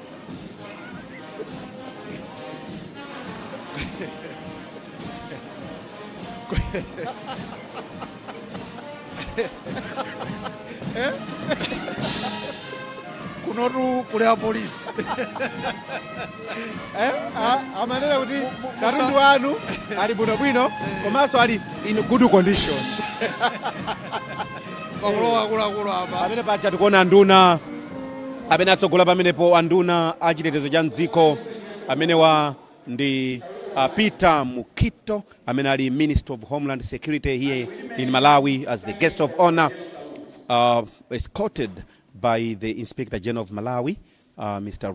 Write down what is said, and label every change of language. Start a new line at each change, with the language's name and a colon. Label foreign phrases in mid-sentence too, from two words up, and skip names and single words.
Nyanja: kunotu kule a polisi amanena kuti katundu wanu ali bwinobwino komanso ali
English: in good conditions.
Nyanja: pakulowa akuluakulu apa amene paja tikuona anduna amene atsogola pamenepo anduna a chitetezo cha mdziko amenewa ndi Peter Mukito amene ali
English: Minister of Homeland Security here in Malawi as the guest of honor, escorted by the Inspector General of Malawi, Mr.